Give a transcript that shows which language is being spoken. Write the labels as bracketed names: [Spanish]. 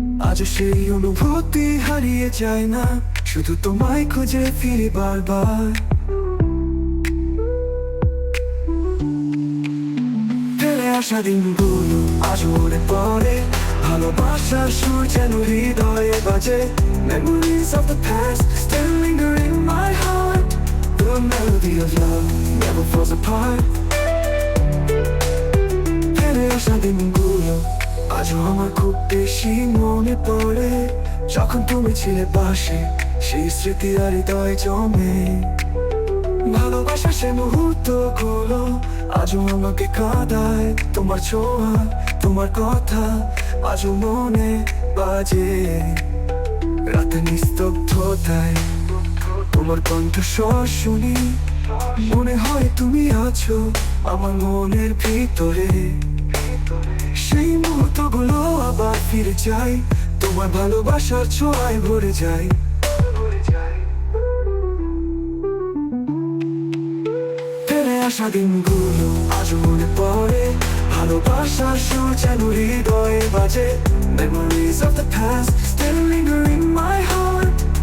[Bangla] আজ সেই অনুভূতি হারিয়ে যায় না, শুধু তোমায় খুঁজে ফিরি বারবার। ফেলে আসা দিনগুলো আজ মনে পড়ে, ভালোবাসার সুর যেন হৃদয়ে বাজে। [English] Memories of the past still linger in my heart. The melody of love never falls apart. [Bangla] ফেলে আসা দিনগুলো আজও আমার খুব বেশি মনে পড়ে। যখন তুমি ছিলে পাশে, সেই স্মৃতি আর হৃদয় জমে। ভালোবাসার সে মুহূর্তগুলো আজও আমাকে কাঁদায়। তোমার ছোঁয়া, তোমার কথা আজও মনে বাজে। রাতে নিস্তব্ধতায় তোমার কণ্ঠস্বর শুনি, মনে হয় তুমি আছো আমার মনের ভিতরে। সেই মুহূর্তগুলো আবার ফিরে যাই, তোমার ভালোবাসার ছোঁয়ায় ভরে যায়। ফেলে আসা দিনগুলো আজ মনে পড়ে, ভালোবাসার সুর যেন হৃদয়ে বাজে। [English] Memories of the past still linger in my heart.